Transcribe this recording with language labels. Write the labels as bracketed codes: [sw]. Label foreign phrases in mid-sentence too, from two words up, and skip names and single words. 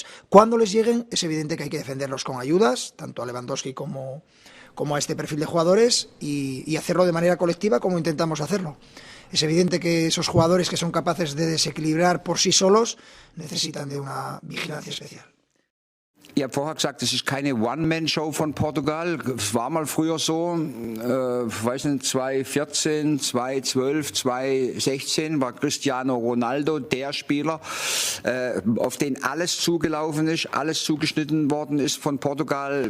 [es] Cuando les lleguen, es evidente que hay que defenderlos con ayudas, tanto a Lewandowski como a este perfil de jugadores y hacerlo de manera colectiva como intentamos hacerlo. Es evidente que esos jugadores que son capaces de desequilibrar por sí solos necesitan de una vigilancia especial. [de] Ihr habt vorher gesagt, es ist keine One-Man-Show von Portugal. Es war mal früher so, weiß nicht, 2014, 2012, 2016 war Cristiano Ronaldo der Spieler, auf den alles zugelaufen ist, alles zugeschnitten worden ist von Portugal.